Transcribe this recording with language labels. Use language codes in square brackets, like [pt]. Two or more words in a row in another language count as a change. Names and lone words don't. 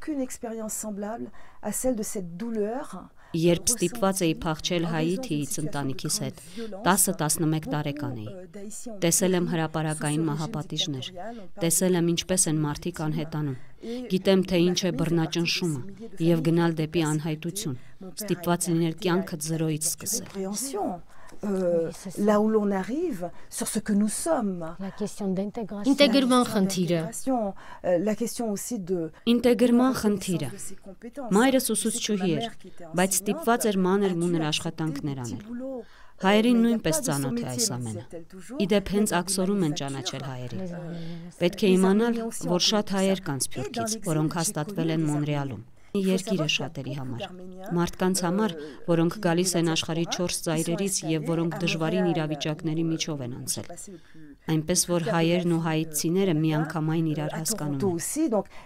[hy] Երբ ստիպված էի փախչել Հայիթիից ընտանիքիս հետ, 10-11 տարեկան էի։ Տեսել եմ հրապարակային մահապատիժներ, տեսել եմ ինչպես են մարդիկ անհետանում։ Գիտեմ, թե ինչ է բռնաճնշումը եւ գնալ դեպի անհայտություն, ստիպված լինել կյանքդ զրոյից սկսել։ [fr] Là où l'on arrive sur ce que nous sommes. La question d'intégration. [hy] Ինտեգրման խնդիրը։ [fr] La question aussi de [hy] Ինտեգրման խնդիրը։ Մայրս ուսուցչուհի էր, բայց ստիպված էր մանր մուներ աշխատանքներ անել։ Հայերին նույնպես ծանոթ է այս ամենը։ Իդեպ հենց աքսորում են ճանաչել հայերին։ Պետք է իմանալ, որ շատ հայեր կան Սփյուռքից, որոնք հաստատվել են Մոնրեալում։ Երկիր է շատերի համար։ Մարդկանց համար, որոնք գալիս են աշխարհի 4 ծայրերից եւ որոնք դժվարին իրավիճակների միջով են անցել։ Այնպես որ հայերն ու հայցիները միանգամայն իրար հասկանում են։